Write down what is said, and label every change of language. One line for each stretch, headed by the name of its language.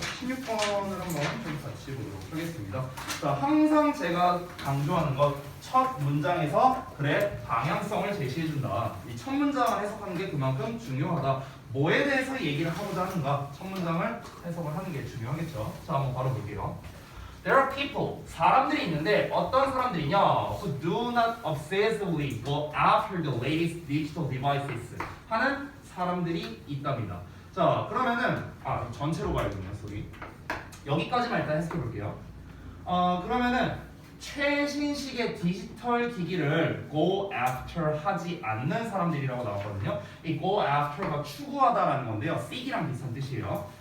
Korean: 16번을 한번 좀 같이 보도록 하겠습니다. 자, 항상 제가 강조하는 것, 첫 문장에서 그래, 방향성을 제시해준다. 이 첫 문장을 해석하는 게 그만큼 중요하다. 뭐에 대해서 얘기를 하고자 하는가? 첫 문장을 해석을 하는 게 중요하겠죠. 자, 한번 바로 볼게요.
English: There are people,
Korean: 사람들이 있는데 어떤 사람들이냐?
English: Who do not obsessively go after the latest digital devices
Korean: 하는 사람들이 있답니다. 자, 그러면은 전체로 봐야겠네요. 소리. 여기까지만 일단 해석해 볼게요. 그러면은 최신식의 디지털 기기를 go after 하지 않는 사람들이라고 나왔거든요. 이 go after가 추구하다라는 건데요. seek이랑 비슷한 뜻이에요.